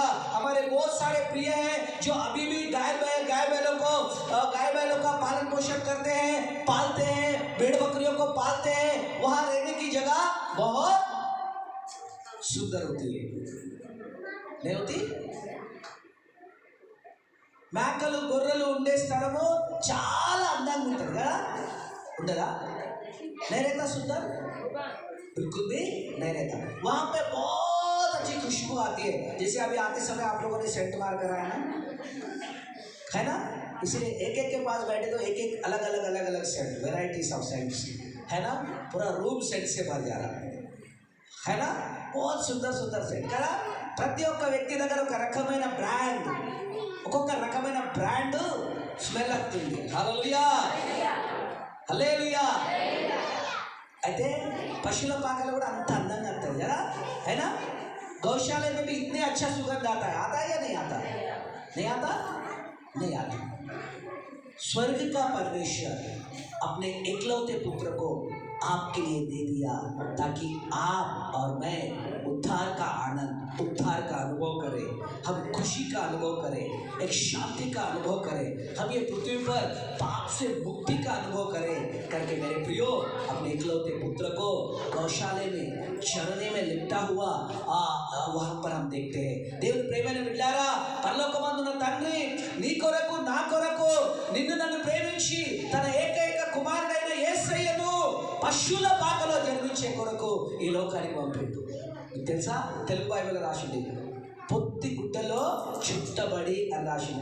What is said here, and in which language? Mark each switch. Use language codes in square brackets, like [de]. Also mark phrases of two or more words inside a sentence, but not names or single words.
[hi] हमारे बहुत सारे प्रिय हैं जो अभी भी गाय बैलों का पालन पोषण करते हैं, पालते हैं, भेड़ बकरियों को पालते हैं। वहां रहने की जगह बहुत सुंदर होती है, नहीं होती? [te] మేకలు గొర్రెలు ఉండే స్థలము చాలా అందంగా ఉంటుంది కదా, ఉండదా? [hi] नहीं रहता सुंदर? बिल्कुल भी नहीं रहता। वहां पे बहुत अच्छी खुशबू आती है, जैसे अभी आते समय आप लोगों ने सेंट मार कर आया है ना, इसलिए एक एक के पास बैठे तो एक एक अलग अलग सेंट, [en] varieties of scents [hi] है ना, पूरा रूम सेंट से भर जा रहा है ना, बहुत सुंदर सुंदर सेंट కదా। [te] ప్రతి ఒక్క వ్యక్తి దగ్గర ఒక రకమైన బ్రాండ్, ఒక్కొక్క రకమైన [en] brand smell [te] వస్తుంది। హల్లెలూయా హల్లెలూయా। అయితే పశువుల పాకలు కూడా అంత అందంగా వస్తుంది కదా, [hi] है ना। गौशाले में भी इतने अच्छा सुगंध आता है या नहीं आता? नहीं आता, नहीं आता। स्वर्ग का परमेश्वर अपने एकलौते पुत्र को आपके लिए दे दिया ताकि आप और मैं उद्धार का आनंद, उद्धार का अनुभव करें, हम खुशी का अनुभव करें, एक शांति का अनुभव करें, हम ये पृथ्वी पर पाप से मुक्ति का अनुभव करें करके मेरे प्रियो अपने एकलौते पुत्र को गौशाले में चरने में लिपटा हुआ वहां पर हम देखते हैं। [te] దేవుని ప్రేమైన బిడ్డలారా, పరలోకమందున్న తండ్రి నీ కొరకు నా కొరకు నిన్ను నన్ను ప్రేమించి తన ఏకైక కుమారుడైన యేసయ్యను పశువుల పాకలో జన్మించే కొరకు ఈ లోకానికి పంపిండు। తెలుసా, తెలుగు బైబిల్లో రాసింది పొత్తి గుడ్డలో చుట్టబడి అని రాసింది।